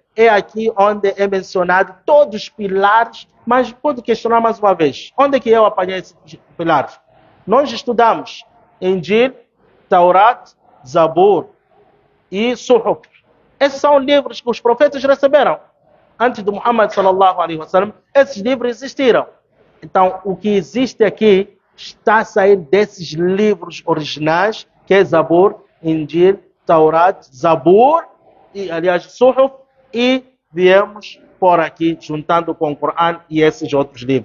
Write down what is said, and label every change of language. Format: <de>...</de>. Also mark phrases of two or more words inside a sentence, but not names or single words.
<pt>É aqui onde é mencionado todos os pilares, mas pode questionar mais uma vez. Onde é que eu apanhei esses pilares? Nós estudamos Injil, Taurat, Zabur e Suhuf. Esses são livros que os profetas receberam. Antes do Muhammad</pt> <ar>صلى الله عليه وسلم,</ar> <pt>esses livros existiram. Então, o que existe aqui está a sair desses livros originais, que é Zabur, Injil, Taurat, Zabur, e, aliás, Suhuf e viemos por aqui, juntando com o Corão e esses outros livros.</pt>